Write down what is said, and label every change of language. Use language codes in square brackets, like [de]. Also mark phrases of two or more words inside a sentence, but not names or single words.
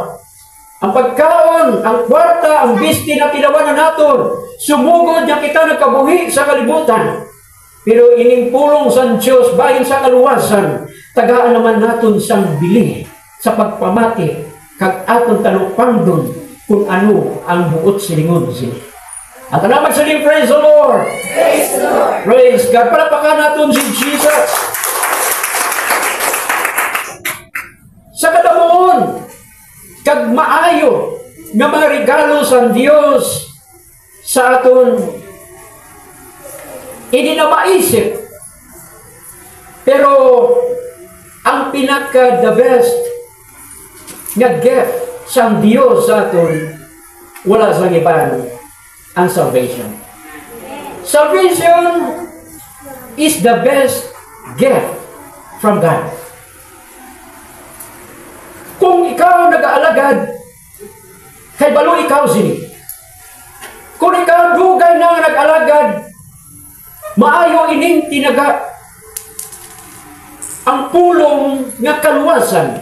[hil] Ang pagkaon, ang kwarta, ang bisti na tinawanan naton, sumugod niya kita nagkabuhi sa kalibutan. Pero ining pulong sa Diyos, bahin sa kaluwasan, tagaan naman naton sang bili sa pagpamati, kag aton talupandon kung ano ang buot silingon sila. At na magsaling, [en] praise the Lord! Praise the Lord! Praise God! [hil] Palapakan natin si Jesus! Sa kadamuon, kag maayo nga mga regalo sa Dios sa aton, hindi na maisip. Pero ang pinaka [en] the best [hil] nga gift sa Dios sa aton, wala sa iban ang salvation. [en] Salvation is the best gift from God. [hil] Kung ikaw nag-aalagad, kay balo ikaw sini. Kung ikaw dugay na nag-alagad, maayo ining tinaga ang pulong nga kaluwasan.